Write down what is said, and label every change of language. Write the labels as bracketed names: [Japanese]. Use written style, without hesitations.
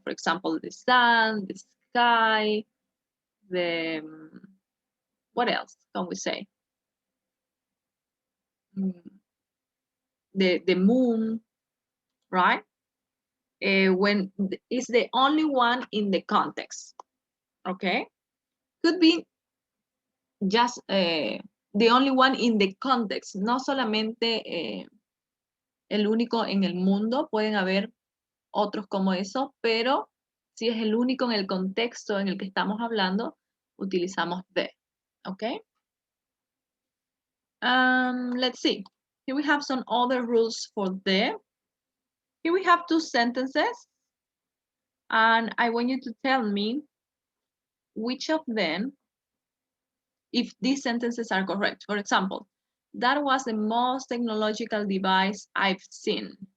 [English] For example, the sun, the sky, the, what else can we say? The moon, right? When it's the only one in the context, okay? Could be just the only one in the context, [Spanish] no solamente el único en el mundo, pueden haber otros como eso, pero si es el único en el contexto en el que estamos hablando, utilizamos the, okay? [English] Let's see. Here we have some other rules for the. Here we have two sentences, and I want you to tell me which of them, if these sentences are correct. For example, that was the most technological device I've seen.